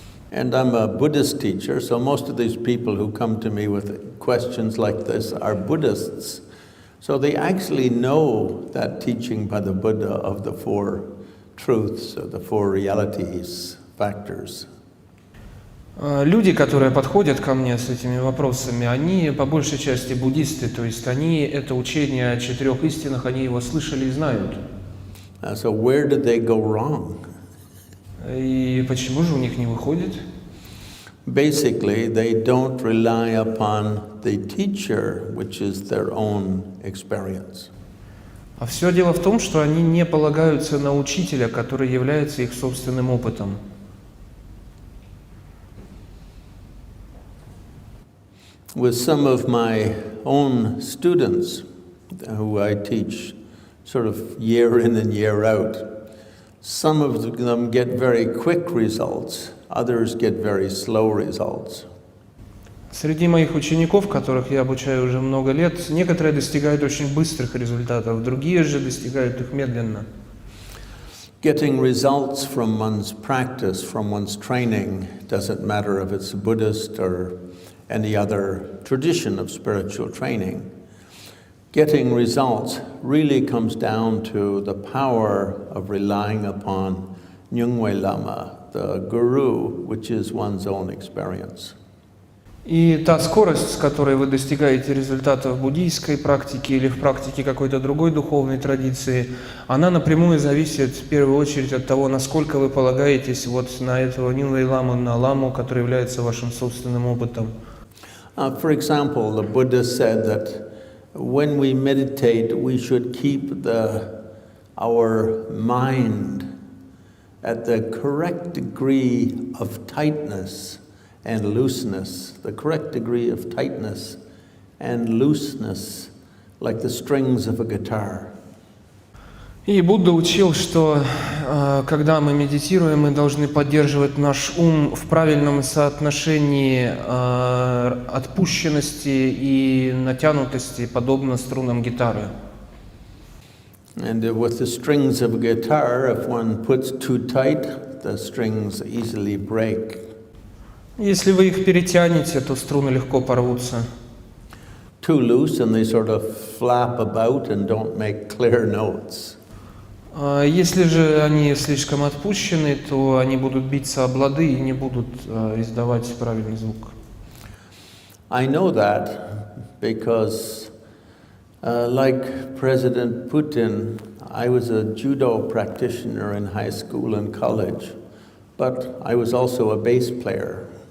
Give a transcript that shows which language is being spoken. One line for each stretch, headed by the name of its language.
English: And I'm a Buddhist teacher, so most of these people who come to me with questions like this are Buddhists. So they actually know that teaching by the Buddha of the four truths, or the four realities, factors.
Russian: Люди, которые подходят ко мне с этими вопросами, они по большей части буддисты, то есть они это учение о четырех истинах, они его слышали и знают.
English: So where did they go wrong?
Russian: И почему же у них не выходит?
English: Basically, they don't rely upon the teacher, which is their own experience.
Russian: А все дело в том, что они не полагаются на учителя, который является их собственным опытом.
English: With some of my own students, who I teach sort of year in and year out, some of them get very quick results, others get very slow results.
Russian: Среди моих учеников, которых я обучаю уже много лет, некоторые достигают очень быстрых результатов, другие же достигают их медленно.
English: Getting results from one's practice, from one's training, doesn't matter if it's Buddhist or any other tradition of spiritual training. Getting results really comes down to the power of relying upon Nyungwe Lama, the guru, which is one's own experience.
Russian: И та скорость, с которой вы достигаете результатов в буддийской практике или в практике какой-то другой духовной традиции, она напрямую зависит в первую очередь от того, насколько вы полагаетесь вот на этого Nyungwe Ламу, на ламу, который является вашим собственным опытом.
English: For example, the Buddha said that when we meditate, we should keep our mind at the correct degree of tightness and looseness, the correct degree of tightness and looseness, like the strings of a guitar.
Russian: И Будда учил, что Когда мы медитируем, мы должны поддерживать наш ум в правильном соотношении отпущенности и натянутости, подобно струнам гитары.
English: And with the strings of a guitar, if one puts too tight, the strings easily break.
Russian: Если вы их перетянете, то струны легко порвутся.
English: Too loose and they sort of flap about and don't make clear notes.
Russian: Если же они слишком отпущены, то они будут биться об лады и не будут издавать правильный звук.
English: I know that because, like President Putin, I was a judo practitioner in high school and college, but I was also a bass player.